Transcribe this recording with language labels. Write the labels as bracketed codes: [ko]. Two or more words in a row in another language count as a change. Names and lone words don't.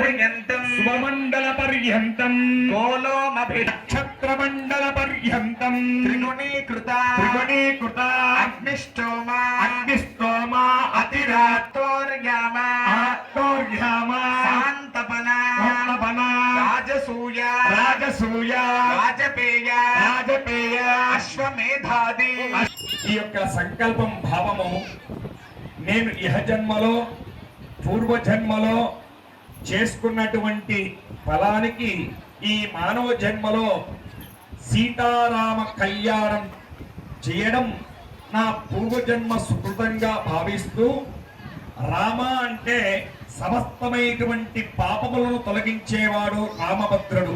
[sa] पर्यन्तं गोलोमभि नक्षत्रमंडल पर्यन्तं त्रिगुणीकृता अग्निष्टोमा अतिरात्तोर्यामा शांतपना राजसूया राजपेय अश्वमेधादि [te] ఈ యొక్క సంకల్పం భావము నేను ఇహ జన్మలో పూర్వ జన్మలో చేసుకున్నటువంటి ఫలానికి ఈ మానవ జన్మలో సీతారామ కళ్యాణం చేయడం నా పూర్వజన్మ సుకృతంగా భావిస్తూ, రామ అంటే సమస్తమైనటువంటి పాపములను తొలగించేవాడు రామభద్రుడు.